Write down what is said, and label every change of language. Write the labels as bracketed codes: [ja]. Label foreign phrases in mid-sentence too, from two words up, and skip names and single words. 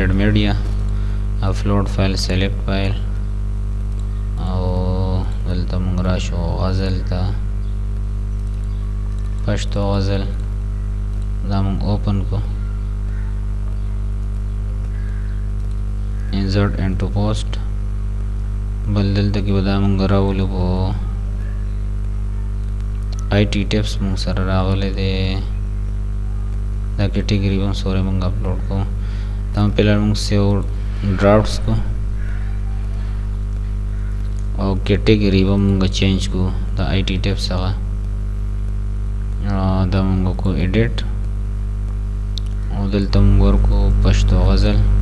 [en] media upload file select file [ps] او دلته موږ راشو غزل ته پښتو غزل دا موږ اوپن کو [en] insert into post [ps] بل دلته کې به دا موږ راولو په IT tips موږ سره راغلی دی دا کیټګري به سوري موږ اپلوډ کوو دا پهلا موږ [en] save drafts [ps] کو او کیټګري به موږ چینج کو دا IT tips هغه دا موږ کو ایډیټ او دلته موږ ورکو پښتو غزل